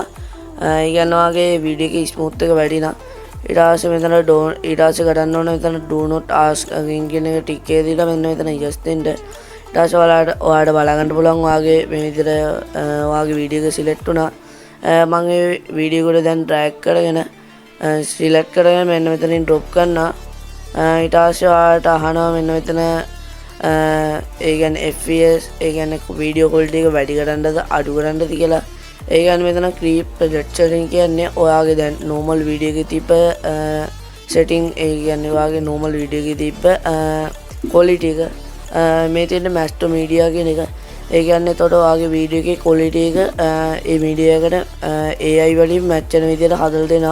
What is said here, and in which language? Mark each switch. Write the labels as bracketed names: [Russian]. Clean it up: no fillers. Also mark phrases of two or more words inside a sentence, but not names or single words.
[Sinhala] ඒ කියන්නේ ඔයාගේ වීඩියෝ එකේ ස්මූත් එක වැඩි නම් ඊට පස්සේ මෙතන ඊට පස්සේ ගන්න ඕනේ මෙතන [English] do not ask again [Sinhala] කියන එක ටික් එකේ දීලා මෙන්න මෙතන yes දෙන්න. ඊට පස්සේ ඔයාලට බලගන්න පුළුවන් ඔයාගේ මේ විදිහට ඔයාගේ වීඩියෝ එක select වුණා. මම මේ වීඩියෝ එකට දැන් drag කරගෙන select කරගෙන මෙන්න මෙතනින් drop කරනවා. ඊට පස්සේ ඔයාලට අහනවා මෙන්න මෙතන ඒ කියන්නේ FPS ඒ කියන්නේ වීඩියෝ ක්වොලිටි එක වැඩි කරන්නද අඩු කරන්නද කියලා. ඒ කියන්නේ මෙතන [English] creep lecturing [Sinhala] කියන්නේ ඔයාගේ දැන් normal වීඩියෝ එකේ තිබ්බ setting ඒ කියන්නේ ඔයාගේ normal වීඩියෝ එකේ තිබ්බ quality එක මේ තියෙන [English] master media [Sinhala] කියන එක. ඒ කියන්නේ එතකොට ඔයාගේ වීඩියෝ එකේ quality එක ඒ media එකට AI වලින් match වෙන විදිහට හදලා දෙනවා.